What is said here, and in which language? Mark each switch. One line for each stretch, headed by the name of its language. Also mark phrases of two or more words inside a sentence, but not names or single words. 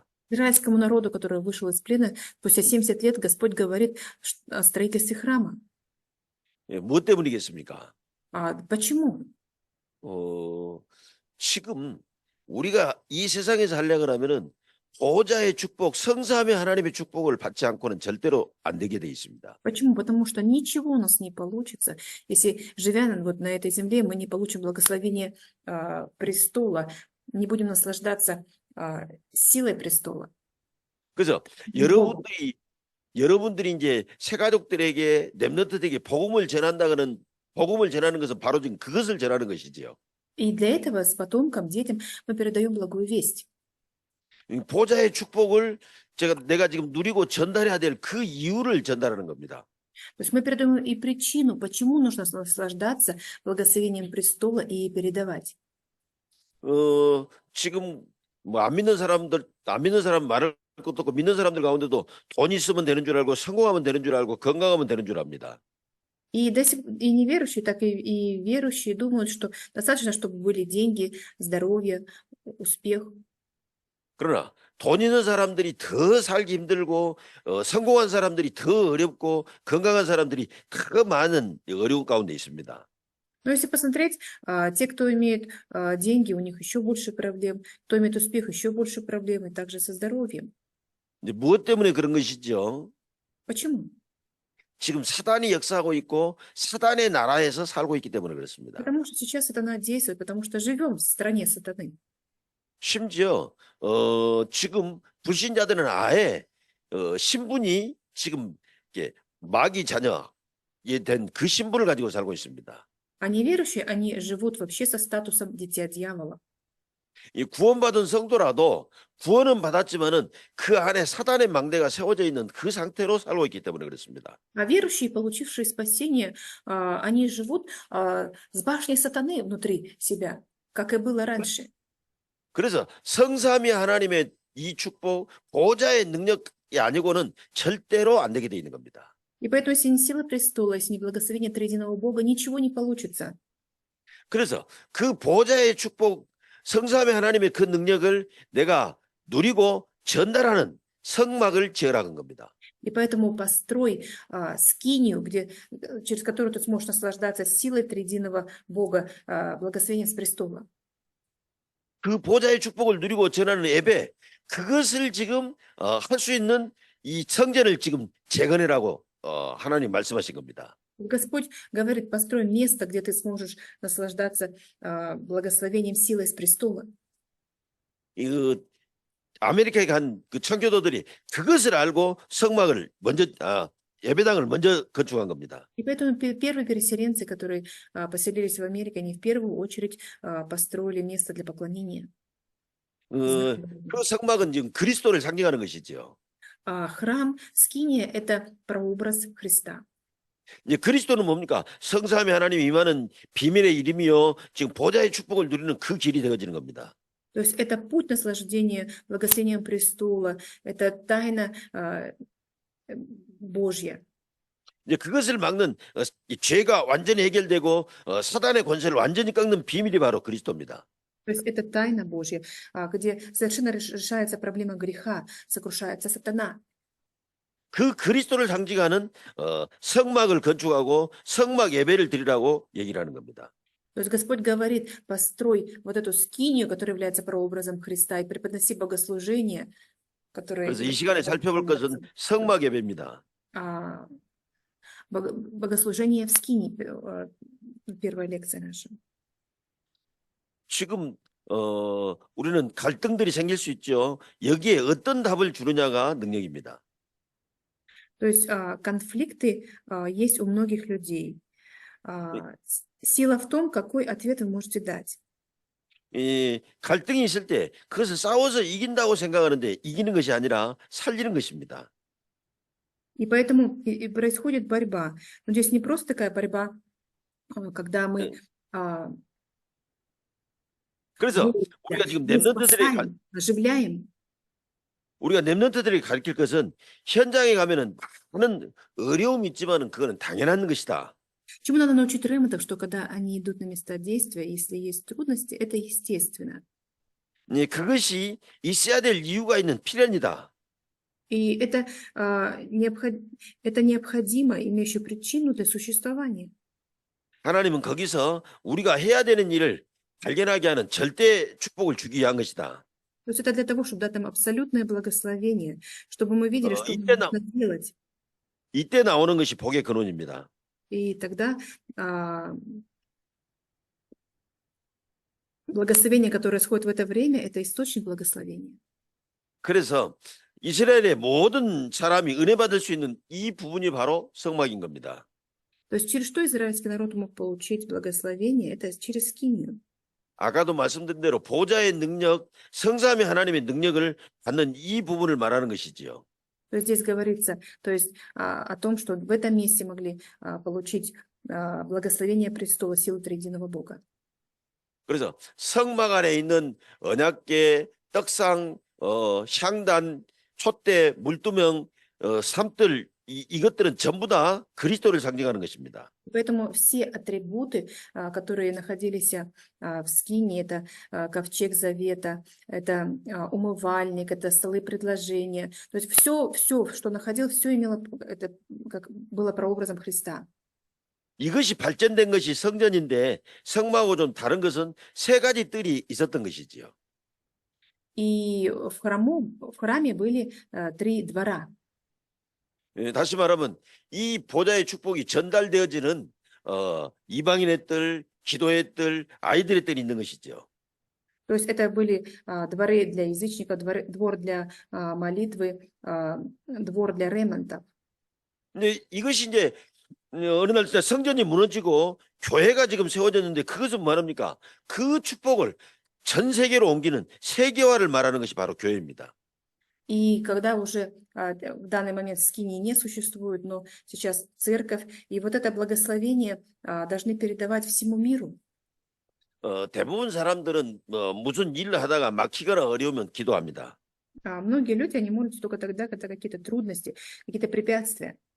Russian: Израильскому народу, который вышел из плена, спустя 70 лет Господь говорит о строительстве храма.
Korean: 무엇 때문이겠습니까?
Russian: Почему?
Korean: 지금 우리가 이 세상에서 하려고 하면은 보호자의 축복, 성삼위 하나님의 축복을 받지 않고는 절대로 안 되게 돼 있습니다.
Russian: Почему? Потому что ничего у нас не получится, если, живя вот на этой земле, мы не получим благословение престола, не будем наслаждаться силой престола.
Korean: 그래서
Russian: Богом.
Korean: 여러분들이 이제 새 가족들에게 렘넌트들에게 복음을 전하는 것은 바로 지금 그것을 전하는 것이지요.
Russian: И для этого с потомкам, детям мы передаем благую весть.
Korean: 보좌의 축복을 내가 지금 누리고 전달해야 될 그 이유를 전달하는 겁니다.
Russian: То есть мы передаем и причину, почему нужно наслаждаться благословением престола и передавать.
Korean: 지금 뭐 안 믿는 사람 말할 것도 없고 믿는 사람들 가운데도 돈 있으면 되는 줄 알고 성공하면 되는 줄 알고 건강하면 되는 줄 압니다.
Russian: И неверующие, так и верующие думают, что достаточно, чтобы были деньги, здоровье, успех.
Korean: 그러나 돈 있는 사람들이 더 살기 힘들고 성공한 사람들이 더 어렵고 건강한 사람들이 더 많은 어려운 가운데 있습니다.
Russian: Но если посмотреть, те, кто имеет деньги, у них еще больше проблем, кто имеет успех, еще больше проблем, и также со здоровьем.
Korean: 근데 무엇 때문에 그런 것이죠?
Russian: Почему?
Korean: 지금 사단이 역사하고 있고 사단의 나라에서 살고 있기 때문에 그렇습니다.
Russian: Потому что сейчас сатана действует, потому что живем в стране сатаны.
Korean: 심지어 지금 불신자들은 아예 신분이 지금 이렇게 마귀 자녀에 된 그 신분을 가지고 살고 있습니다.
Russian: А неверующие, они живут вообще со статусом дитя дьявола.
Korean: 이 구원받은 성도라도 구원은 받았지만은 그 안에 사단의 망대가 세워져 있는 그 상태로 살고 있기 때문에 그렇습니다.
Russian: А верующие, получившие спасение, они живут с башней сатаны внутри себя, как и было раньше.
Korean: 그래서 성삼위 하나님의 이 축복, 보좌의 능력이 아니고는 절대로 안 되게 돼 있는 겁니다.
Russian: И поэтому, если не сила престола, если не благословение триединого Бога, ничего не получится.
Korean: 그래서 그 보좌의 축복, 성삼위 하나님의 그 능력을 내가 누리고 전달하는 성막을 지으라는 겁니다.
Russian: И поэтому построй скинию, через которую ты сможешь наслаждаться силой триединого Бога, благословением с престола.
Korean: 그 보좌의 축복을 누리고 전하는 예배, 그것을 지금 할 수 있는 이 성전을 지금 재건해라고 하나님 말씀하신 겁니다.
Russian: Господь говорит, построй место, где ты сможешь наслаждаться благословением силой с престола.
Korean: 아메리카에 간 그 청교도들이 그것을 알고 성막을 먼저 예배당을 먼저 건축한 겁니다.
Russian: И поэтому первые переселенцы, которые поселились в Америке, они в первую очередь построили место для поклонения.
Korean: 그 성막은 지금 그리스도를 상징하는 것이죠.
Russian: Храм, скиния – это прообраз Христа.
Korean: 이제 그리스도는 뭡니까? 성삼위 하나님 임하는 비밀의 이름이요. 지금 보좌의 축복을 누리는 그 길이 되어지는 겁니다.
Russian: То есть это путь наслаждения благословением престола, это тайна Божья.
Korean: 이제 그것을 막는 죄가 완전히 해결되고 사단의 권세를 완전히 꺾는 비밀이 바로 그리스도입니다.
Russian: То есть это тайна Божья, где совершенно решается проблема греха, сокрушается сатана.
Korean: 그 그리스도를 상징하는 성막을 건축하고 성막 예배를 드리라고 얘기를 하는 겁니다.
Russian: То есть Господь говорит, построй вот эту скинию, которая является прообразом Христа, и преподноси богослужение, которое...
Korean: 그래서 이 시간에 살펴볼 것은 성막 예배입니다.
Russian: Богослужение в скинии, первая лекция наша.
Korean: 지금 우리는 갈등들이 생길 수 있죠. 여기에 어떤 답을 주느냐가 능력입니다.
Russian: То есть конфликты есть у многих людей. Сила в том, какой ответ вы можете дать.
Korean: 이 갈등이 있을 때 그것을 싸워서 이긴다고 생각하는데 이기는 것이 아니라 살리는 것입니다.
Russian: И поэтому и происходит борьба. Но здесь не просто такая борьба, когда мы
Korean: 그래서 우리가 지금 렘넌트들에게
Russian: оживляем.
Korean: 우리가 렘넌트들에게 가르칠 것은 현장에 가면은 많은 어려움이 있지만은 그거는 당연한 것이다.
Russian: Чему надо научить ремонтов, что когда они идут на места действия, если есть трудности, это естественно.
Korean: 네, 그것이 있어야 될 이유가 있는 필연이다.
Russian: И это необходимо, имеющее причину для существования.
Korean: 하나님은 거기서 우리가 해야 되는 일을 발견하게 하는 절대 축복을 주기 위한 것이다.
Russian: То есть это для того, чтобы дать нам абсолютное благословение, чтобы мы видели, что
Korean: 이때,
Russian: нам нужно делать.
Korean: 이때 나오는 것이 복의 근원입니다.
Russian: И тогда а, благословение, которое исходит в это время, это источник благословения.
Korean: 그래서 이스라엘의 모든 사람이 은혜 받을 수 있는 이 부분이 바로 성막인 겁니다.
Russian: То есть через что израильский народ мог получить благословение? Это через скинию.
Korean: 아까도 말씀드린 대로 보좌의 능력, 성삼위 하나님의 능력을 받는 이 부분을 말하는 것이지요.
Russian: То есть здесь говорится, то есть о том, что в этом месте могли получить благословение престола силы триединого Бога.
Korean: 그래서 성막 안에 있는 언약궤, 떡상, 향단, 촛대, 물두멍, 삼들 이것들은 전부 다 그리스도를 상징하는 것입니다.
Russian: Поэтому все атрибуты, которые находились в скинии, это ковчег завета, это умывальник, это столы предложения. То есть все, что находилось, все имело, это как было прообразом Христа.
Korean: 이것이 발전된 것이 성전인데 성막하고 좀 다른 것은 세 가지 뜰이 있었던 것이지요.
Russian: И в храме были 3 двора.
Korean: 다시 말하면 이 보좌의 축복이 전달되어지는 이방인의 뜰, 기도의 뜰, 아이들의 뜰이 있는 것이죠.
Russian: То есть это были дворы для язычников, двор для молитвы, двор для ремонтов.
Korean: 근데 이것이 이제 어느 날 진짜 성전이 무너지고 교회가 지금 세워졌는데 그것은 뭐합니까? 그 축복을 전 세계로 옮기는 세계화를 말하는 것이 바로 교회입니다.
Russian: И когда уже в данный момент скинии не существует, но сейчас церковь, и вот это благословение должны передавать всему миру.
Korean: 대부분 사람들은 무슨 일을 하다가 막히거나 어려우면 기도합니다.
Russian: Многие люди, они молятся только тогда, когда какие-то трудности, какие-то препятствия.